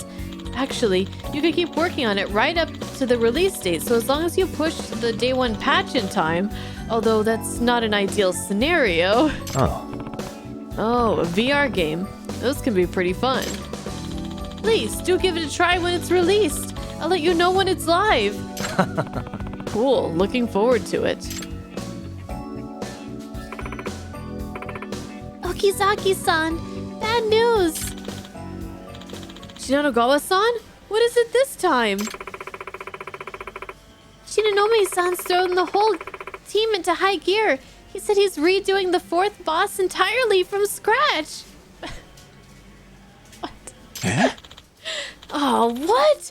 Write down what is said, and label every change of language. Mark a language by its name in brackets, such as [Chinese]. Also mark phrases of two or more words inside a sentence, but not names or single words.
[English] Actually, you can keep working on it right up to the release date, so as long as you push the day one patch in time, although that's not an ideal scenario. Oh, a VR game. Those can be pretty fun. Please, do give it a try when it's released. I'll let you know when it's live. Cool, looking forward to it. Okizaki-san, bad news. Shinonagawa-san? What is it this time? Shinonome-san's thrown the whole team into high gear. He said he's redoing the fourth boss entirely from scratch. What? Eh? Oh, what?